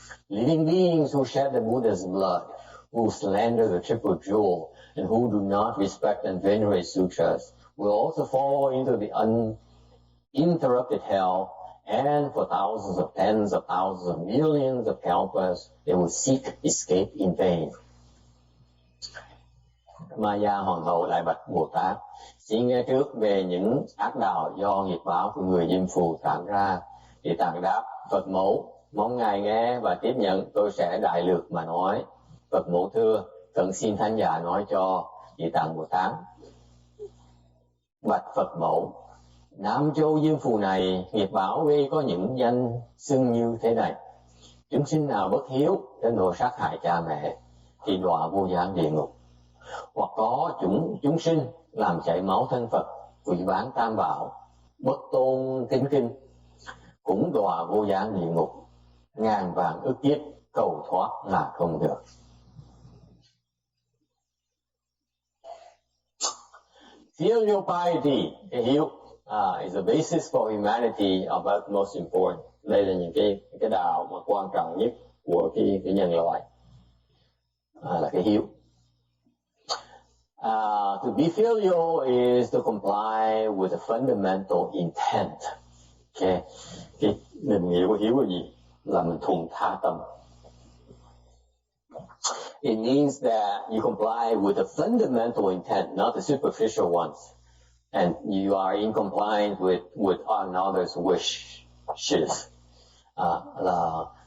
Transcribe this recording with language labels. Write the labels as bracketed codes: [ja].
[en] Living beings who shed the Buddha's blood, who slander the triple jewel, and who do not respect and venerate sutras, will also fall into the uninterrupted hell, and for tens of thousands of millions of kalpas, they will seek escape in vain. [vi] Maya Hoàng hậu lại bạch Bồ Tát, xin nghe trước về những ác đạo do nghiệp báo của người Diêm Phù tạo ra. Địa Tạng đáp, Phật mẫu, mong Ngài nghe và tiếp nhận, tôi sẽ đại lược mà nói. Phật mẫu thưa, cần xin thánh giả nói cho Địa Tạng Bồ Tát. Bạch Phật mẫu, Nam Châu Diêm Phù này nghiệp báo gây có những danh xưng như thế này. Chúng sinh nào bất hiếu đến độ sát hại cha mẹ thì đọa vô gián địa ngục. Hoặc có chúng sinh làm chảy máu thân Phật, quỷ bán tam bảo, bất tôn tín kinh, cũng đọa vô gián địa ngục. Ngàn vạn ức kiếp cầu thoát là không được. [en] Filial piety, [vi] cái hiếu, [en] is the basis for humanity of utmost importance. [vi] Đây là những cái đạo mà quan trọng nhất của cái nhân loại, là cái hiếu. [en] To be filial is to comply with the fundamental intent. [vi] Okay, cái định nghĩa của hiếu là gì? Là mình thuần tha tâm. [en] It means that you comply with the fundamental intent, not the superficial ones, and you are in compliance with another's wishes. Là